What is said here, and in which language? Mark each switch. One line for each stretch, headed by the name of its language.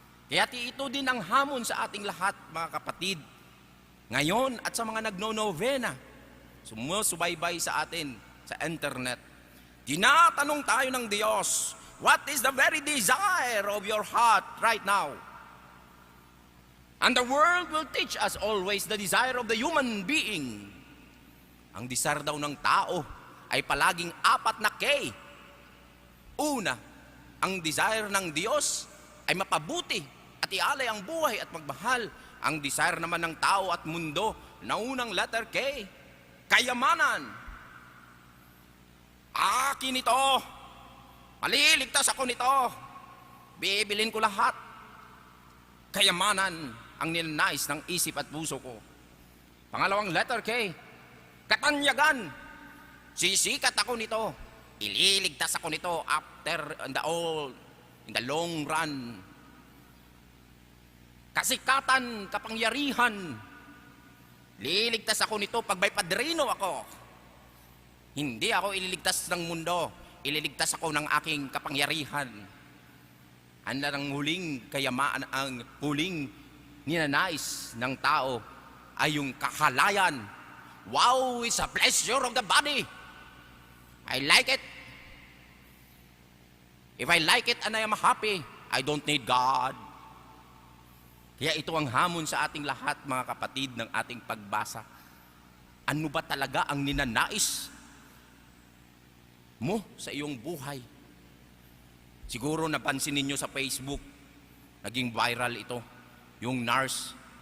Filipino: Kaya ito din ang hamon sa ating lahat, mga kapatid. Ngayon at sa mga nagno-novena, sumusubaybay sa atin sa internet, tinatanong tayo ng Diyos,
English: what is the very desire of your heart right now? And the world will teach us always the desire of the human being.
Filipino: Ang desire daw ng tao ay palaging 4 na K. Una, ang desire ng Diyos ay mapabuti at ialay ang buhay at magmahal. Ang desire naman ng tao at mundo na unang letter K, kayamanan. Akin ito, maliligtas ako nito, bibilin ko lahat. Kayamanan ang ninanais ng isip at puso ko. Pangalawang letter K, katanyagan. Sisikat ako nito, ililigtas ako nito
English: after in the long run.
Filipino: Kasikatan, kapangyarihan. Liligtas ako nito pag may padrino ako. Hindi ako ililigtas ng mundo, ililigtas ako ng aking kapangyarihan. Ang huling kayamaan, ang huling ninanais ng tao ay yung kakalayan.
English: Wow, it's a pleasure of the body. I like it. If I like it and I am happy, I don't need God.
Filipino: Kaya ito ang hamon sa ating lahat, mga kapatid, ng ating pagbasa. Ano ba talaga ang ninanais mo sa iyong buhay? Siguro napansin ninyo sa Facebook, naging viral ito, yung nurse.